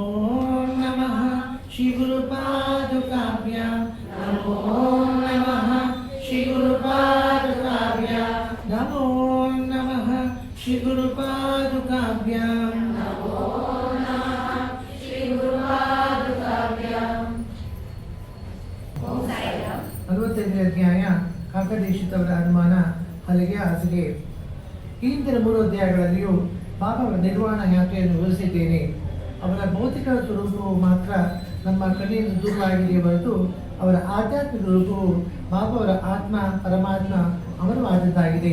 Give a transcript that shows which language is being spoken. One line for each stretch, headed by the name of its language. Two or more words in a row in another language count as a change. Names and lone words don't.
Sanskrit: नमः श्री गुरुपादुकाभ्यां नमो नमः श्री गुरुपादुकाभ्यां नमो नमः श्री गुरुपादुकाभ्यां नमो नमः श्री गुरुपादुकाभ्यां
Kannada: 45ನೇ ಅಧ್ಯಾಯ ಕಾಕದೇಶಿತವರ ಅನುಮಾನ ಹಲಿಗೆ ಹಾಸಿಗೆ. ಈ ಹಿಂದಿನ 3 ಅಧ್ಯಾಯಗಳಲ್ಲಿಯೂ ಬಾಬಾವರ ನಿರ್ವಾಣ ಯಾತ್ರೆಯನ್ನು ವಿವರಿಸಿದ್ದೇನೆ. ಅವರ ಭೌತಿಕ ಸ್ವರೂಪವು ಮಾತ್ರ ನಮ್ಮ ಕಣ್ಣಿನಿಂದ ದೂರವಾಗಿದೆಯೇ ಹೊರತು ಅವರ ಆಧ್ಯಾತ್ಮಿಕ ರೂಪವು ಬಾಬಾವರ ಆತ್ಮ ಪರಮಾತ್ಮ ಅಮರವಾದದ್ದಾಗಿದೆ.